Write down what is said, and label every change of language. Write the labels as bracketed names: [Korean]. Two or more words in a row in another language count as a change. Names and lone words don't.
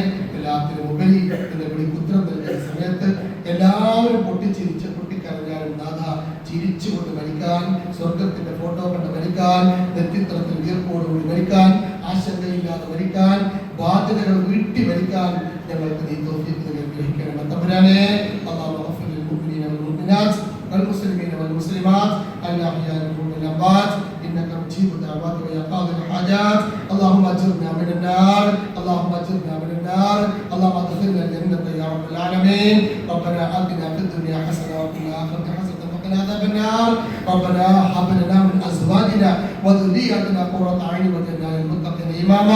[Malayalam] എല്ലാത്തിനും ഉപരി എന്നെ വിളിക്കുത്തരം നൽകിയ സമയത്ത് എല്ലാവരും പൊട്ടിക്കരഞ്ഞാലും നാഥ ചിരിച്ചുകൊണ്ട് മരിക്കാൻ, സ്വർഗത്തിന്റെ ഫോട്ടോ കണ്ട് മരിക്കാൻ, നെറ്റിത്തറത്തിൽ വീർപ്പോടുകൂടി മരിക്കാൻ, ആശങ്കയില്ലാതെ മരിക്കാൻ, ബാധ്യതകൾ വീട്ടി മരിക്കാൻ ഞങ്ങൾക്ക് നീ തൗഫീഖ് നൽകി അനുഗ്രഹിക്കണമേ തമ്പുരാനെ. [Arabic] الله غفور للمؤمنين والمؤمنات والمسلمين والمسلمات الأحياء منهم والأموات إنك مجيب الدعوات ويا قاضي الحاجات. اللهم أجرنا من النار، اللهم أجرنا من النار، اللهم ادخلنا الجنة يا رب العالمين. ربنا آتنا في الدنيا حسنة وفي الآخرة حسنة وقنا عذاب النار. ربنا هب لنا من أزواجنا وذرياتنا قرة أعين واجعلنا للمتقين إماما.